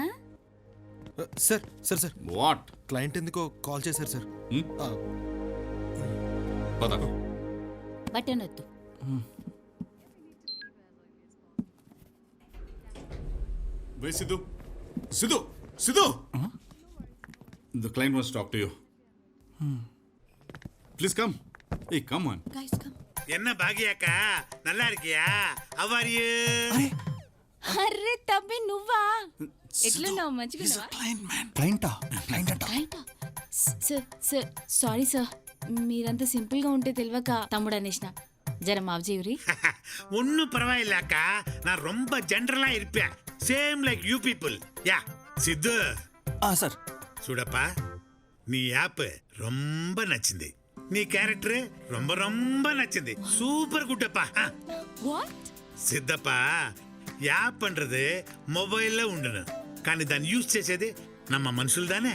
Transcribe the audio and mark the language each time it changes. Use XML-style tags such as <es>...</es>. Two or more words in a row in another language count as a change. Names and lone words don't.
<te>సార్ సార్ సార్ వాట్? క్లయింట్ ఎందుకో కాల్ చేశారు సార్. పద. బటన్ వద్దు.</te> <en>Wait, Sidhu. Sidhu! Sidhu! The client wants to talk to you. Please come. Hey, come on. Guys, come.</en> <ta>என்ன பாகியாக்கா நல்லா இருக்கியா?</ta> <en>How are you?</en> <te>అర్రే తమ్మి నువ్వా? ఎట్లున్నావు? మంచిగా క్లయింటా? క్లయింట్ అంట. సార్ సార్ సారీ సార్, మీరంతా సింపుల్ గా ఉంటే తెలియక తమ్ముడు అనేసిన. జర మాఫ్ చేయురి.</te> <ta>ஒன்னும் பரவாயில்ல அக்கா, நான் ரொம்ப ஜெனரலா இருப்பேன்.</ta> <en>same like you people. ya సిద్ధు</en> <te>సార్ చూడప్పా, నీ యాప్ ரொம்ப నచ్చింది. నీ క్యారెక్టర్</te> <ta>ரொம்ப ரொம்ப</ta> <te>నచ్చింది.</te> <en>super good</en> <te>அப்பா. వాట్? సిద్ధప్పా, యాప్ன்றது మొబైల్లో ఉండును, కానీ దాన్ని యూజ్ చేసేది నమ్మ మనుషులు దానే.</te>